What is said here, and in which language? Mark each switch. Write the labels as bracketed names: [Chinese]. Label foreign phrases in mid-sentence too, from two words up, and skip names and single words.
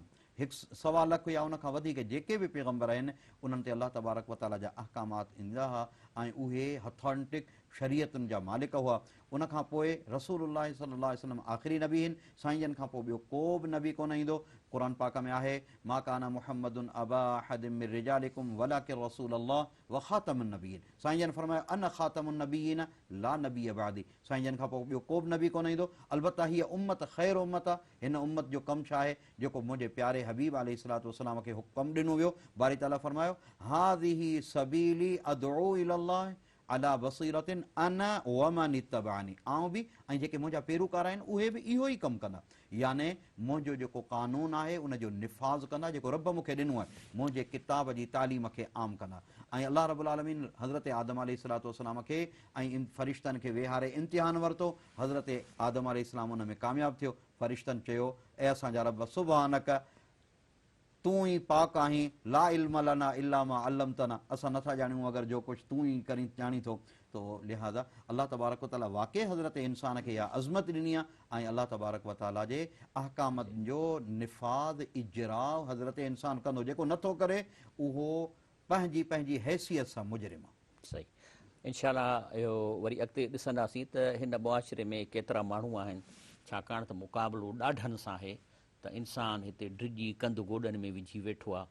[Sindhi] 1.25 लख या उनखां वधीक जेके बि पैगम्बर आहिनि, उन्हनि ते [Arabic] الله تبارك وتعالى [Sindhi] जा अहकामात ईंदा हुआ, ऐं उहे हथॉन्टिक शरीयतुनि जा मालिक हुआ। उन खां पोइ रसूलुल्लाह [Arabic] صلى الله عليه وسلم [Sindhi] आख़िरी नबी आहिनि। साईं जन खां पोइ ॿियो को बि नबी कोन ईंदो। क़ुर पाक में आहे [Arabic] ما كان محمد أبا أحد من رجالكم ولكن رسول الله وخاتم النبيين. [Sindhi] साईं जन फरमायो [Arabic] أنا خاتم النبيين لا نبي بعدي. [Sindhi] साईं जन खां पोइ ॿियो को बि नबी कोन ईंदो। अलबत्ता हीअ उम्मत ख़ैर उम्मत आहे। हिन उम्मत जो कमु छा आहे जेको मुंहिंजे प्यारे हबीब [Arabic] عليه الصلاة والسلام [Sindhi] खे हुकुम ॾिनो वियो। बारी ताला फरमायो [Arabic] هذه سبيلي أدعو إلى الله على بصيرة أنا ومن اتبعني. [Sindhi] आऊं बि ऐं जेके मुंहिंजा पेरूकार आहिनि उहे बि इहो ई कमु कंदा। याने मुंहिंजो जेको कानून आहे उनजो निफ़ाज़ कंदा, जेको रब मूंखे ॾिनो आहे मुंहिंजे किताब जी तालीम खे आम कंदा। ऐं [Arabic] الله رب العالمين [Sindhi] हज़रत आदम [Arabic] عليه الصلاة والسلام [Sindhi] खे ऐं फ़रिश्तनि खे वेहारे इम्तिहान वरितो। हज़रत आदम अलैहिस्सलाम उन में कामयाबु थियो। फ़रिश्तनि चयो ऐं असांजा रब सुबहानक तूं ई पाक आहीं, [Arabic] لا علم لنا إلا ما علمتنا. [Sindhi] असां नथा ॼाणूं अगरि जो कुझु तूं ई करी ॼाणी थो। तो लिहाज़ा [Arabic] الله تبارك وتعالى [Sindhi] वाक़ई हज़रत इंसान खे इहा अज़मत ॾिनी आहे। ऐं [Arabic] الله تبارك وتعالى [Sindhi] जे अहकामनि जो निफ़ाज़ इजरा हज़रत इंसान कंदो। जेको नथो करे उहो पंहिंजी पंहिंजी हैसियत सां मुजरिम आहे। सही, इंशाअल्लाह इहो वरी अॻिते ॾिसंदासीं त हिन मुआशिरे में केतिरा माण्हू आहिनि, छाकाणि त मुक़ाबिलो ॾाढनि सां आहे त इंसानु हिते डिॼी कंधु गोॾनि में विझी वेठो आहे।